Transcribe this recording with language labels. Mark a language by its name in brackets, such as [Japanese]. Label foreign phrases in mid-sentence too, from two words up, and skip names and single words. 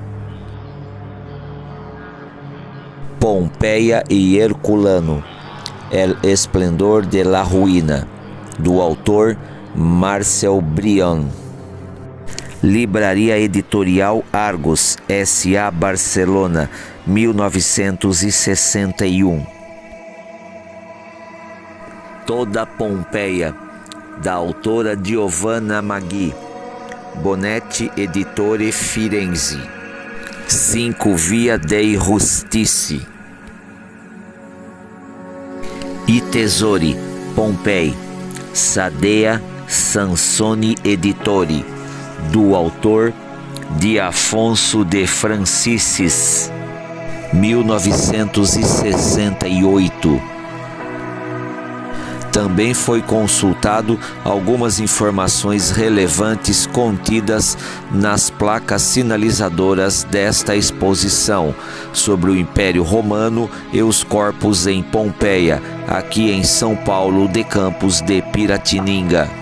[Portuguese] Pompeia e Herculano, El Esplendor de la Ruina, do autor Marcel Briand. Livraria Editorial Argos, S.A. Barcelona, 1961. Toda Pompeia, da autora Giovanna Maggi, Bonetti Editore Firenze. 5 Via dei Rustici. I Tesori, Pompei, Sadea Sansoni Editori, do autor de Afonso de Franciscis, 1968. Também foi consultado algumas informações relevantes contidas nas placas sinalizadoras desta exposição sobre o Império Romano e os corpos em Pompeia, aqui em São Paulo, de Campos de Piratininga.